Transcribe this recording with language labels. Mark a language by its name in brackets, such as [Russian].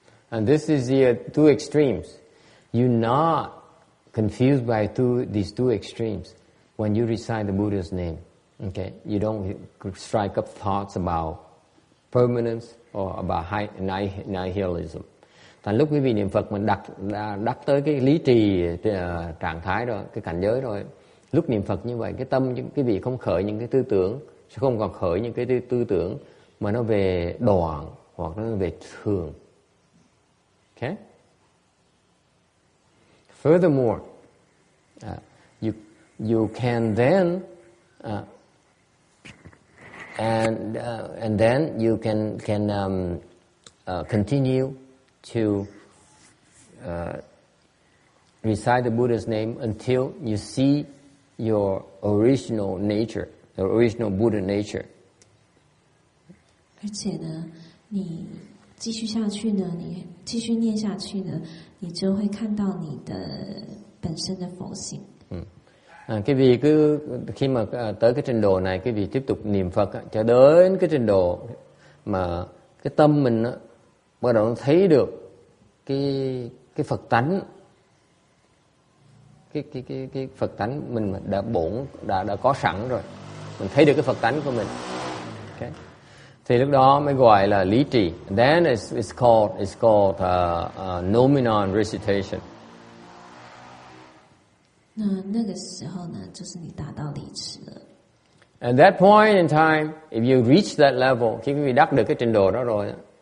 [English] And this is the two extremes. You're not confused by these two extremes when you recite the Buddha's name. Okay, you don't strike up thoughts about permanence or about nihilism. [Vietnamese] Thành lúc quý vị niệm Phật mình đặt tới cái lý trì trạng thái rồi, cái cảnh giới rồi. Lúc niệm Phật như vậy, cái tâm quý vị không khởi những cái tư tưởng, sẽ không còn khởi những cái tư tưởng mà nó về đoạn hoặc nó về thường. [English] Okay? Furthermore, you can then and then you can continue to recite the Buddha's name until you see your original nature, the original Buddha nature. [Chinese] 而且呢，你继续下去呢，你继续念下去呢，你就会看到你的本身的佛性。 [Vietnamese] Cái vị cứ khi mà tới cái trình độ này, cái vị tiếp tục niệm Phật cho đến cái trình độ mà cái tâm mình bắt đầu thấy được cái Phật tánh, cái Phật tánh mình đã có sẵn rồi, mình thấy được cái Phật tánh của mình. Okay. Thì lúc đó mới gọi là lý trì. [English] Then it's called nominal recitation. [Chinese] 那个时候呢，就是你达到理持了。 [English] At that point in time, if you reach that level, [Vietnamese] khi quý vị đắc được cái trình độ đó rồi,